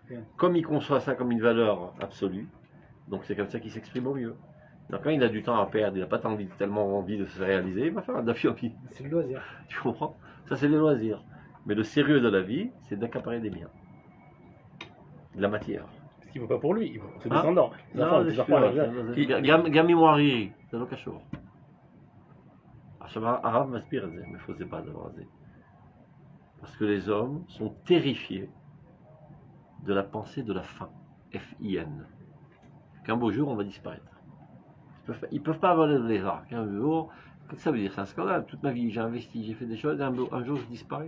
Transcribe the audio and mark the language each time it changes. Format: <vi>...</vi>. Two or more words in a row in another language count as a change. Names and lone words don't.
<fr>Comme il conçoit ça comme une valeur absolue, donc c'est comme ça qu'il s'exprime au mieux. Donc quand il a du temps à perdre, il n'a pas tellement envie de se réaliser, il va faire un dafiomi. C'est le loisir. Tu comprends? Ça, c'est les loisirs. Mais le sérieux de la vie, c'est d'accaparer des biens. De la matière. Parce qu'il ne veut pas pour lui, il veut pour ses Ah. descendants. Les enfants,</fr> <he>גם אם הוא ערירי, זה לא קשור. עכשיו הרב מסביר את זה, מאיפה זה בא הדבר הזה.</he> <fr>Parce que les hommes sont terrifiés de la pensée de la fin, F-I-N. Qu'un beau jour on va disparaître. Ils peuvent pas avoir les arcs. Un jour, qu'est-ce que ça veut dire? C'est un scandale. Toute ma vie j'ai investi, j'ai fait des choses, et un jour je disparais.</fr>